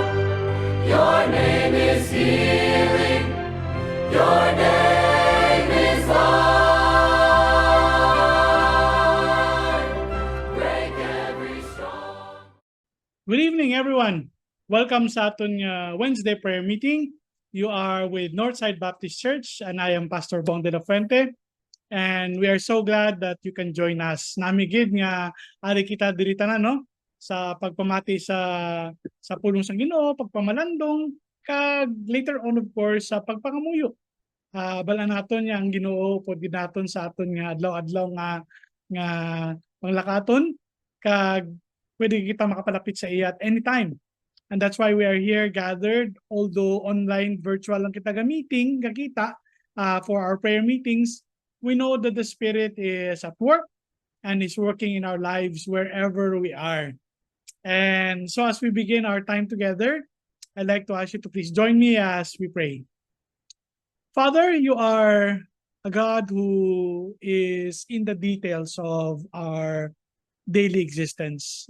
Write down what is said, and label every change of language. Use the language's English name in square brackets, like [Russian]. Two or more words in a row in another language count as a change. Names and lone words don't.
[English] Your name is healing. Your name is life. Break every strong. Good evening, everyone. Welcome [Hiligaynon] sa aton [English] Wednesday prayer meeting. You are with Northside Baptist Church and I am Pastor Bong de la Fuente. And we are so glad that you can join us. [Hiligaynon] Namigid nga ari kita diri tanan no sa pagpamati sa pulong sa Ginoo, pagpamalandong kag [English] later on of course [Hiligaynon] sa pagpangamuyo. Bala naton nga ang Ginoo pod gid naton sa aton nga adlaw-adlaw nga panglakaton kag pwede kita makapalapit sa iya [English] at anytime. And that's why we are here gathered, although online, virtual [Hiligaynon] lang kita [English] meeting, kakita for our prayer meetings. We know that the Spirit is at work and is working in our lives wherever we are. And so as we begin our time together, I'd like to ask you to please join me as we pray. Father, you are a God who is in the details of our daily existence.